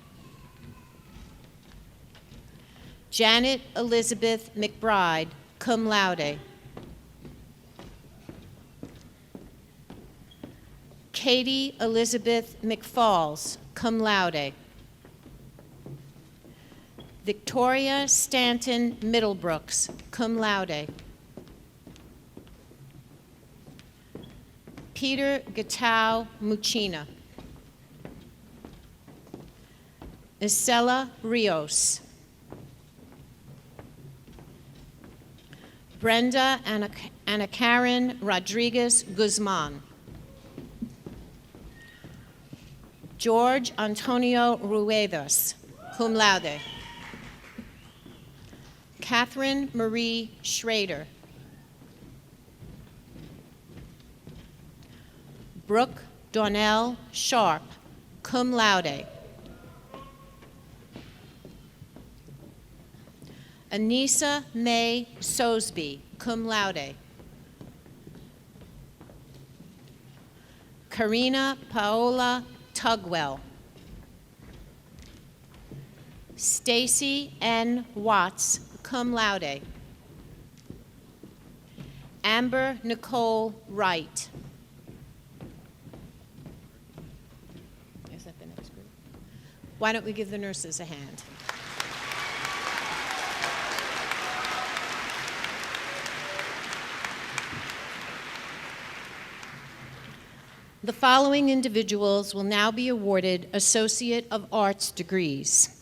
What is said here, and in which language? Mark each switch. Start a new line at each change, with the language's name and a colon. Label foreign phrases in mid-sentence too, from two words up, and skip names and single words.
English: Janet Elizabeth McBride,
Latin: cum laude.
English: Katie Elizabeth McFalls,
Latin: cum laude.
English: Victoria Stanton Middlebrooks,
Latin: cum laude.
English: Peter Gatau Mucina. Isela Rios. Brenda Ana Karen Rodriguez Guzman. George Antonio Ruedas,
Latin: cum laude.
English: Catherine Marie Schrader. Brooke Donnell Sharp,
Latin: cum laude.
English: Anissa May Sosby,
Latin: cum laude.
English: Karina Paola Tugwell. Stacy N. Watts,
Latin: cum laude.
English: Amber Nicole Wright. Is that the next group? Why don't we give the nurses a hand? The following individuals will now be awarded Associate of Arts degrees.